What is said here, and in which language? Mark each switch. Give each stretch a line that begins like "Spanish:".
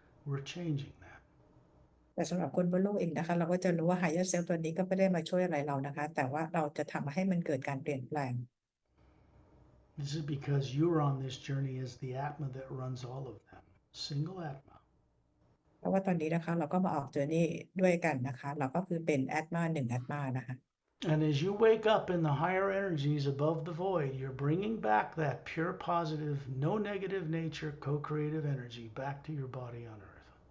English: We're changing that.
Thai: แต่สำหรับคนบนโลกเองนะคะเราก็จะรู้ว่า higher self ตัวนี้ก็ไม่ได้มาช่วยอะไรเรานะคะแต่ว่าเราจะทำให้มันเกิดการเปลี่ยนแปลง
English: This is because you're on this journey as the Atma that runs all of them. Single Atma.
Thai: เพราะว่าตอนนี้นะคะเราก็มาออกเจอร์นี่ด้วยกันนะคะเราก็คือเป็นแอดมา1แอดมานะคะ
English: And as you wake up in the higher energies above the void, you're bringing back that pure positive, no negative nature, co-creative energy back to your body on Earth.